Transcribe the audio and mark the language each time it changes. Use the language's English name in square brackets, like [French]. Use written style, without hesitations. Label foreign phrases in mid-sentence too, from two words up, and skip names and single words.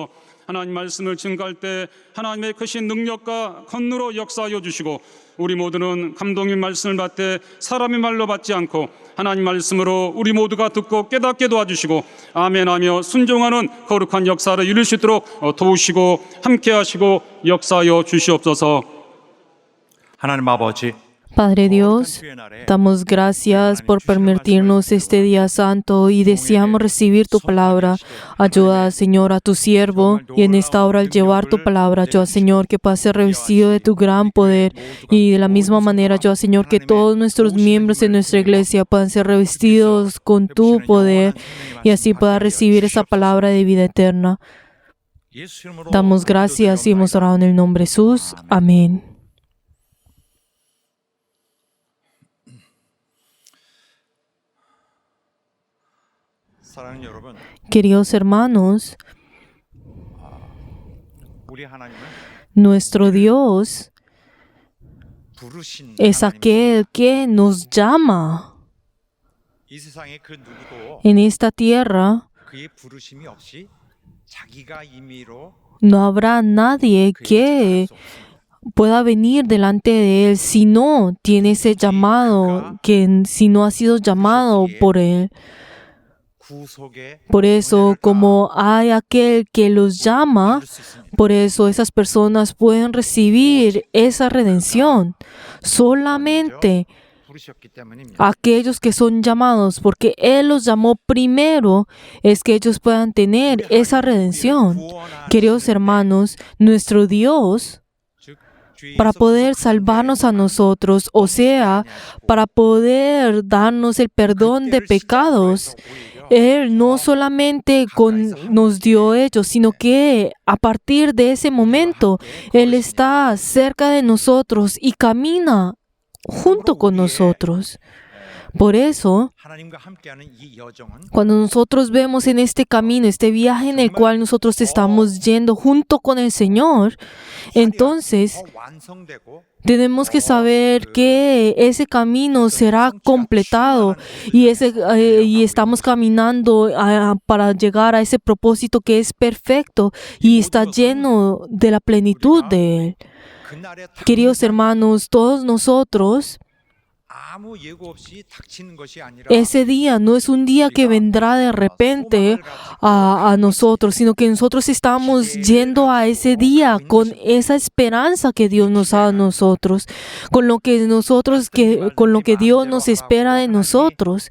[Korean] 하나님 말씀을 증거할 때 하나님의 크신 능력과 권능으로 역사하여 주시고 우리 모두는 감독님 말씀을 받되 사람의 말로 받지 않고 하나님 말씀으로 우리 모두가 듣고 깨닫게 도와주시고 아멘하며 순종하는 거룩한 역사를 이룰 수 있도록 도우시고 함께하시고 역사하여 주시옵소서. 하나님 아버지, [Spanish] Padre Dios, damos gracias por permitirnos este día santo y deseamos recibir tu palabra. Ayuda, Señor, a tu siervo y en esta hora al llevar tu palabra, ayuda, Señor, que pueda ser revestido de tu gran poder y de la misma manera, ayuda, Señor, que todos nuestros miembros de nuestra iglesia puedan ser revestidos con tu poder y así pueda recibir esa palabra de vida eterna. Damos gracias y hemos orado en el nombre de Jesús. Amén. [Korean] 사랑하는 여러분, [Spanish] Queridos hermanos, [Korean] 우리 하나님은 [Spanish] nuestro Dios [Korean] 부르신 [Spanish] es aquel que nos llama. [Korean] 이 세상에 그 누구도 [Spanish] En esta tierra [Korean] 그의 부르심이 없이 자기가 임의로 [Spanish] no habrá nadie que pueda venir delante de Él si no tiene ese llamado, que si no ha sido llamado por Él. [Korean] 구속의 [Spanish] Por eso, como hay aquel que los llama, por eso esas personas pueden recibir esa redención. Solamente [Korean] 부르셨기 때문입니다. [Spanish] aquellos que son llamados, porque Él los llamó primero, es que ellos puedan tener esa redención. Queridos hermanos, nuestro Dios, para poder salvarnos a nosotros, o sea, para poder darnos el perdón de pecados, Él no solamente nos dio ellos, sino que a partir de ese momento, Él está cerca de nosotros y camina junto con nosotros. Por eso, [Korean] 하나님과 함께하는 이 여정은 [Spanish] cuando nosotros vemos en este camino, este viaje en el cual nosotros estamos yendo junto con el Señor, entonces [Korean] 더 완성되고 [Spanish] tenemos que saber que ese camino será completado y estamos caminando para llegar a ese propósito que es perfecto y está lleno de la plenitud de Él. [Korean] 그날에 [Spanish] Queridos hermanos, todos nosotros, [Korean] 아무 예고 없이 닥치는 것이 아니라 [Spanish] ese día no es un día que vendrá de repente a nosotros, sino que nosotros estamos yendo a ese día con esa esperanza que Dios nos da a nosotros, con lo que Dios nos espera de nosotros.